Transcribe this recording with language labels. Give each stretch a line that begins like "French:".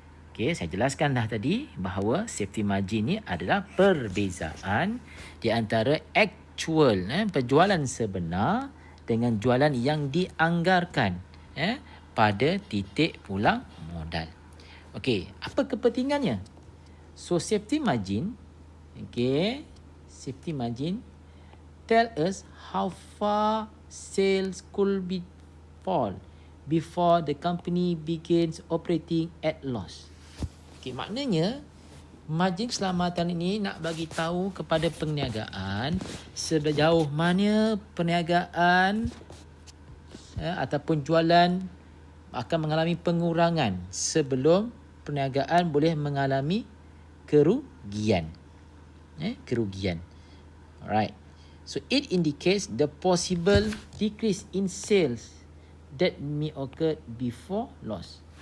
Malay: Okey, saya jelaskan dah tadi bahawa safety margin ni adalah perbezaan di antara actual penjualan sebenar dengan jualan yang dianggarkan pada titik pulang modal. Okey, apa kepentingannya?
English: So safety margin, okey, safety margin tell us how far sales could be fall before the company begins operating at loss.
Malay: Okey, maknanya margin keselamatan ini nak bagi tahu kepada perniagaan sejauh mana perniagaan ataupun jualan akan mengalami pengurangan sebelum perniagaan boleh mengalami kerugian. Kerugian. Alright.
English: So it indicates the possible decrease in sales that may occur before loss.